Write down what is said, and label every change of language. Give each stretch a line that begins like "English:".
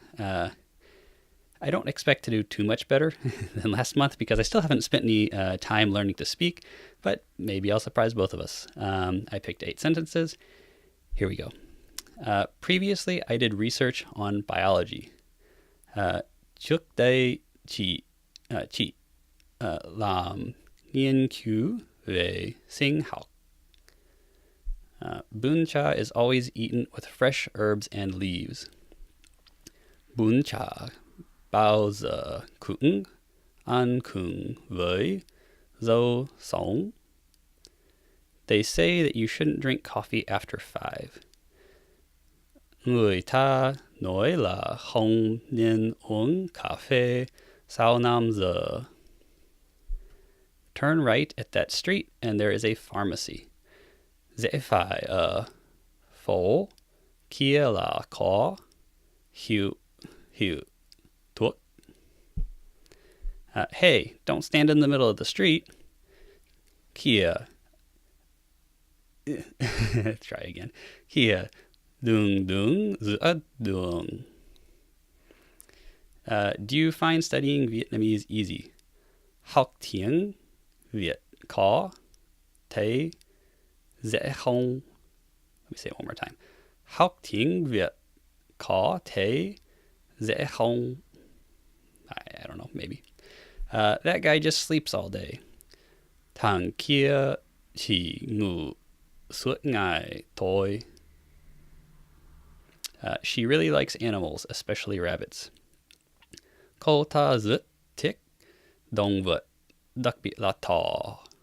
English: I don't expect to do too much better than last month because I still haven't spent any time learning to speak, but maybe I'll surprise both of us. I picked 8 sentences. Here we go. Previously, I did research on biology.
Vietnamese: Trước đây chị làm nghiên cứu về sinh học.
English: Bún cha is always eaten with fresh herbs and leaves.
Vietnamese: Bún cha bao giờ cũng ăn cùng với rau sống.
English: They say that you shouldn't drink coffee after 5.
Vietnamese: Người ta nói là không nên uống cà phê sau 5 giờ.
English: turn right at that street and there is a pharmacy.
Vietnamese: Dễ phải ở phố kia là có hiệu thuốc.
English: Hey, don't stand in the middle of the street. Kia. Try again.
Vietnamese: Kia đường giữa đường.
English: Do you find studying Vietnamese easy?
Vietnamese: Học tiếng Việt có thấy dễ không?
English: Let me say it one more time.
Vietnamese: Học tiếng Việt có thấy dễ không?
English: I don't know, maybe. That guy just sleeps all day.
Vietnamese: Thằng kia chỉ ngủ suốt ngày thôi.
English: She really likes animals, especially rabbits.
Vietnamese: Cô ta rất thích động vật, đặc biệt là thỏ.